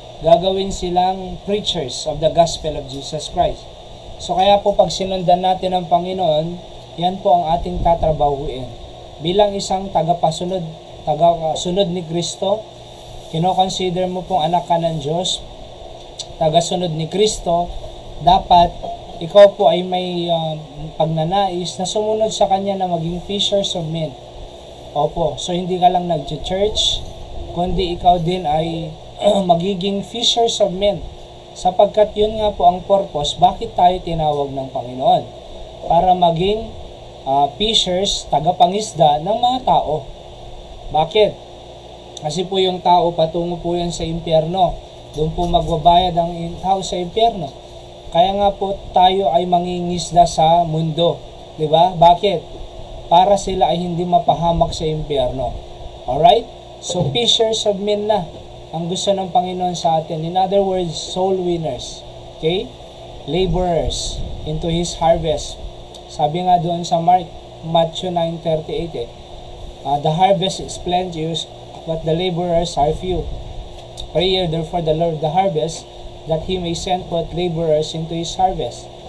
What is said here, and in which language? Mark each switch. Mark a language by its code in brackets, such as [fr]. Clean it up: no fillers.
[tl] Gagawin silang [en] preachers of the gospel of Jesus Christ. [tl] So kaya po pag sinundan natin ang Panginoon, yan po ang ating tatrabahuin. Bilang isang tagasunod ni Kristo, kino-consider mo pong anak ka ng Diyos, tagasunod ni Kristo, dapat ikaw po ay may pagnanais na sumunod sa Kanya na maging fishers of men. Opo, so hindi ka lang nag-church, kundi ikaw din ay magiging fishers of men. Sapagkat yun nga po ang purpose, bakit tayo tinawag ng Panginoon? Para maging fishers, tagapangisda ng mga tao. Bakit? Kasi po yung tao patungo po yan sa impyerno. Doon po magbabayad ang tao sa impyerno. Kaya nga po tayo ay mangingisda sa mundo. Diba? Bakit? Para sila ay hindi mapahamak sa impyerno. [en] Alright? [tl] So, fishers of men na ang gusto ng Panginoon sa atin. [en] In other words, soul winners. Okay? Laborers into His harvest. [tl] Sabi nga doon sa [en] Matthew 9:38 the harvest is plenteous, but the laborers are few. Pray ye therefore the Lord of the harvest, that He may send forth laborers into His harvest.